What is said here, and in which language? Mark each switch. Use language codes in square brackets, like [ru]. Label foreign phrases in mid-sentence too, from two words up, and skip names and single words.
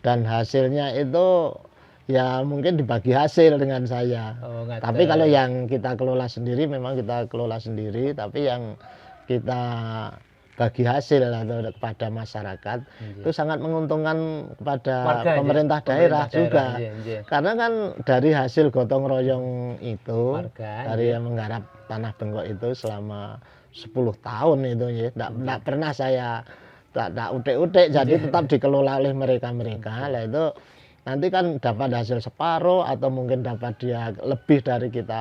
[id] dan hasilnya itu ya mungkin dibagi hasil dengan saya. Oh, ngaten. Tapi kalau yang kita kelola sendiri memang kita kelola sendiri, tapi yang kita bagi hasil atau kepada masyarakat itu sangat menguntungkan kepada Warga, pemerintah nggih. daerah juga. Nggih, nggih. Karena kan dari hasil gotong royong itu, Warga, dari nggih. yang menggarap tanah bengkok itu selama 10 tahun itu ya, enggak pernah saya [jv] tak utek-utek, [id] jadi tetap dikelola oleh mereka-mereka. Lah itu nanti kan dapat hasil separuh atau mungkin dapat dia lebih dari kita.